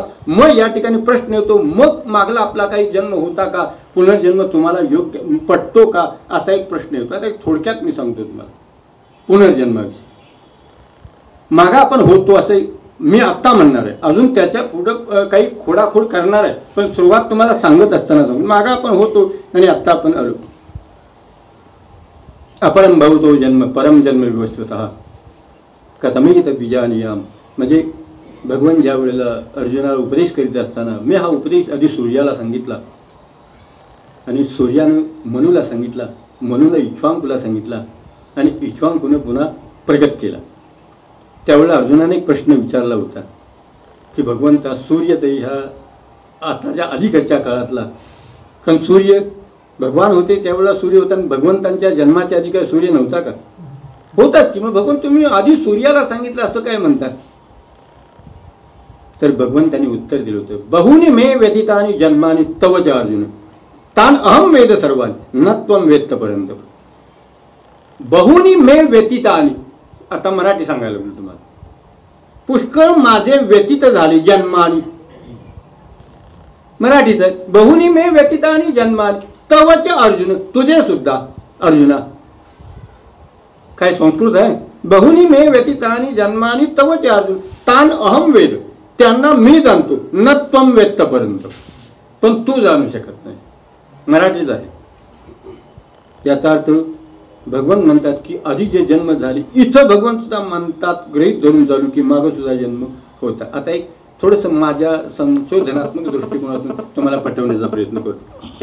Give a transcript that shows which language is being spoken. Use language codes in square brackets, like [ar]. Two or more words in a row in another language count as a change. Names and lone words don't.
[mr] मग या ठिकाणी प्रश्न येतो, मग मागला आपला काही जन्म होता का, पुनर्जन्म तुम्हाला योग्य पटतो का, असा एक प्रश्न येतो. आता एक थोडक्यात मी सांगतो तुम्हाला पुनर्जन्माविषयी. मागा आपण होतो असं मी आत्ता म्हणणार आहे, अजून त्याच्या पुढं काही खोडाखोड करणार आहे, पण सुरुवात तुम्हाला सांगत असताना सांगू. मागा आपण होतो आणि आत्ता आपण आलो. [sa] अपरम भवतो जन्म परम जन्म विवस्वतः कथमित बीजानियाम. [mr] म्हणजे भगवान ज्या वेळेला अर्जुनाला उपदेश करीत असताना मी हा उपदेश आधी सूर्याला सांगितला आणि सूर्यानं मनूला सांगितला, मनूला इक्ष्वाकुला सांगितला आणि इक्ष्वाकुनं पुन्हा प्रगट केला. त्यावेळेला अर्जुनाने एक प्रश्न विचारला होता की भगवंता सूर्यदय ह्या आताच्या अलीकडच्या काळातला, कारण सूर्य भगवान होते त्यावेळेला सूर्य होता आणि भगवंतांच्या जन्माच्या आधी काय सूर्य नव्हता का? होतात की. मग भगवान तुम्ही आधी सूर्याला सांगितलं असं काय म्हणतात? तर भगवंतांनी उत्तर दिलं होतं, [sa] बहुनी मे व्यतीतानि जन्मानि तव च अर्जुन तान अहम वेद सर्वानि न त्वं वेत्त पर्यंत. बहुनी मे व्यतीतानि, [mr] आता मराठी सांगायला लागलो तुम्हाला. पुष्कळ माझे व्यतीत झाले जन्मानि, मराठीच आहे. [sa] बहुनी मे व्यतीतानि जन्मानि तव च अर्जुन, [mr] तुझे सुद्धा अर्जुना. काय संस्कृत आहे? [sa] बहुनी मे व्यतीतानि जन्मानि तव च अर्जुन तान अहम वेद, [mr] त्यांना मी जाणतो, [sa] न त्वं वेत्त पर्यंत, [mr] पण तू जाणू शकत नाही. मराठीच आहे. याचा अर्थ भगवान म्हणतात की आधी जे जन्म झाले, इथं भगवान सुद्धा म्हणतात, गृहीत धरून चालू की मागं सुद्धा जन्म होता. आता एक थोडंसं माझ्या संशोधनात्मक दृष्टिकोनातून तुम्हाला पटवण्याचा प्रयत्न करतो.